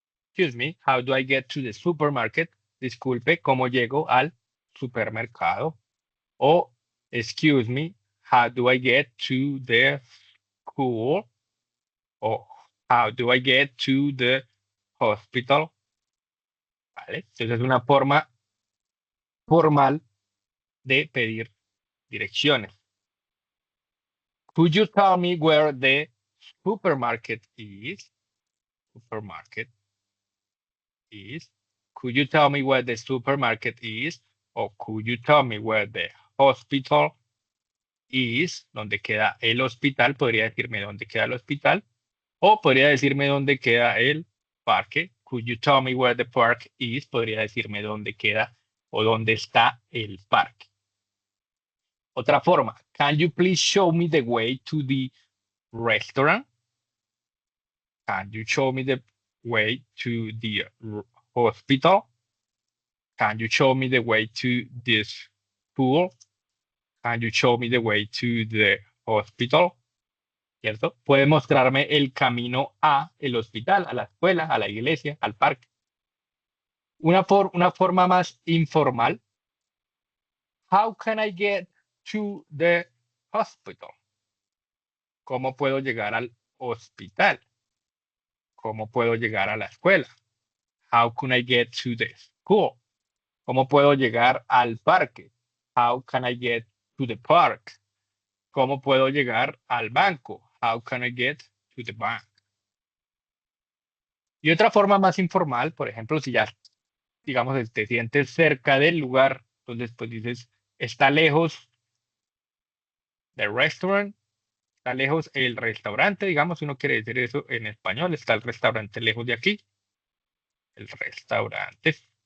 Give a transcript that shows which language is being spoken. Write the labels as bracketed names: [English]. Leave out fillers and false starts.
[English] Excuse me, how do I get to the supermarket? [Spanish] Disculpe, ¿cómo llego al supermercado? [English] O excuse me, how do I get to the school? O how do I get to the hospital? [Spanish] ¿Vale? Entonces es una forma formal de pedir direcciones. [English] Could you tell me where the supermarket is? Supermarket is. Could you tell me where the supermarket is? Or could you tell me where the hospital is? [Spanish] ¿Dónde queda el hospital? Podría decirme dónde queda el hospital. O podría decirme dónde queda el parque. [English] Could you tell me where the park is? [Spanish] Podría decirme dónde queda o dónde está el parque. Otra forma, [English] can you please show me the way to the restaurant? Can you show me the way to the hospital? Can you show me the way to this school? Can you show me the way to the hospital? [Spanish] ¿Cierto? Puede mostrarme el camino a el hospital, a la escuela, a la iglesia, al parque. Una forma más informal. [English] How can I get to the hospital? [Spanish] ¿Cómo puedo llegar al hospital? ¿Cómo puedo llegar a la escuela? [English] How can I get to the school? [Spanish] ¿Cómo puedo llegar al parque? [English] How can I get to the park? [Spanish] ¿Cómo puedo llegar al banco? [English] How can I get to the bank? [Spanish] Y otra forma más informal, por ejemplo, si ya, digamos, te sientes cerca del lugar, entonces pues dices, está lejos del restaurant, está lejos el restaurante, digamos, si uno quiere decir eso en español, está el restaurante lejos de aquí, el restaurante.